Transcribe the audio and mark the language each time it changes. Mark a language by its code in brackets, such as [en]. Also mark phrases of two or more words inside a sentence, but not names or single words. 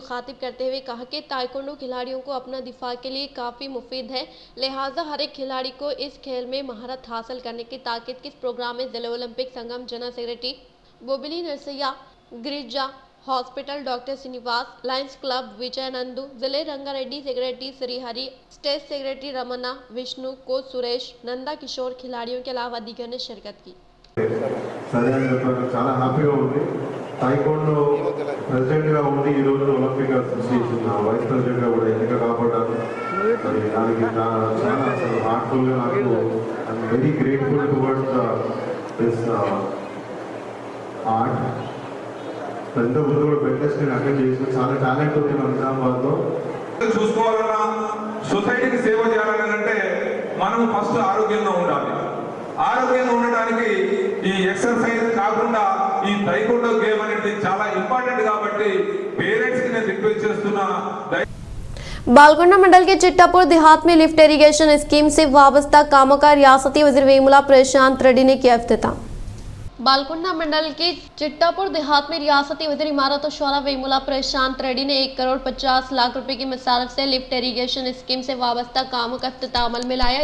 [ur] مخاطب کرتے ہوئے کہا کہ تائیکوانڈو کھلاڑیوں کو اپنا دفاع کے لیے کافی مفید ہے، لہٰذا ہر ایک کھلاڑی کو اس کھیل میں مہارت حاصل کرنے کی تاکید کے اس پروگرام میں ضلعے اولمپک سنگم [en] general secretary [ur] بوبلی نرسیا، گریجا ہاسپٹل ڈاکٹر سرینواس، لائنز کلب وجے نندو، ضلعے رنگاریڈی سیکریٹری سری ہری, [en] state secretary [ur] رمنا، وشنو، کوچ سریش، نندا کشور کھلاڑیوں کے علاوہ دیگر نے شرکت کی. [te] చాలా హ్యాపీగా ఉంది taekwondo ప్రెసిడెంట్ గా ఉండి ఈ రోజు ఒలింపిక్ అసోసియేషన్ [en] vice president [te] గా కూడా ఎన్నిక కాబడ్డాను మరి దానికి చాలా అసలు హార్ట్ఫుల్ గా నాకు [en] I'm very grateful towards this art [te] ఇంత ముందు కూడా బెస్ట్ నేను అటెండ్ చేసిన చాలా టాలెంట్ ఉంది మన నిజామాబాద్ లో చూసుకోవాలన్నా సొసైటీకి సేవ చేయాలని అంటే మనం ఫస్ట్ ఆరోగ్యంగా ఉండాలి ఆరోగ్యంగా ఉండడానికి ఈ ఎక్సర్సైజ్ కాకుండా ఈ taekwondo గేమ్ అనేది చాలా ఇంపార్టెంట్ కాబట్టి పేరెంట్స్ కి నేను రిక్వెస్ట్ చేస్తున్నా [ur] بالکونڈا منڈل کے چٹاپور دیہات میں [en] lift irrigation scheme [ur] سے وابستہ کاموں کا ریاستی وزیر ویمولا پرشانت ریڈی نے کیا افتتاح. بالکونڈا منڈل کے چٹاپور دیہات میں ریاستی وزیر عمارت اور شوارع ویمولا پرشانت ریڈی نے 1,50,00,000 روپے کی مصارف سے [en] lift irrigation scheme [ur] سے وابستہ کاموں کا افتتاح عمل میں لایا.